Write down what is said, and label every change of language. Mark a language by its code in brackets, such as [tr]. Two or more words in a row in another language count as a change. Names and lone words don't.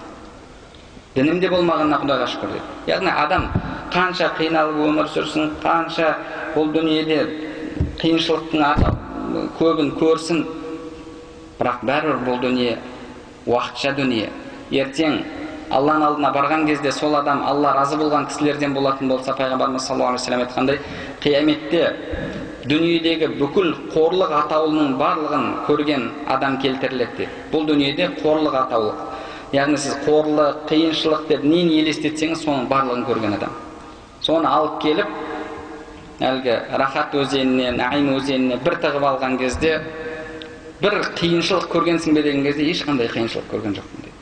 [kk] Дінімде болмағанына Құдайға шүкір деді. Яғни адам қанша қиналып өмір сүрсін, қанша бұл дүниеде қиыншылықтың көбін көрсін, бірақ бәрібір бұл дүние уақытша дүние. Ертең Алланың алдына барған кезде сол адам Алла разы болған кісілерден болатын болса, пайғамбарымыз [ar] صلى الله عليه وسلم [kk] айтқандай, қияметте дүниедегі бүкіл қорлық атаулының барлығын көрген адам келтіріледі дейді. Бұл дүниеде қорлық атаулық. Яғни сіз қорлық, қиыншылық деп нені елестетсеңіз, соның барлығын көрген адам. Соны алып келіп, әлгі рахат өзеніне, наим өзеніне бір тығып алған кезде, бір қиыншылық көргенсің бе деген кезде, ешқандай қиыншылық көрген жоқпын дейді.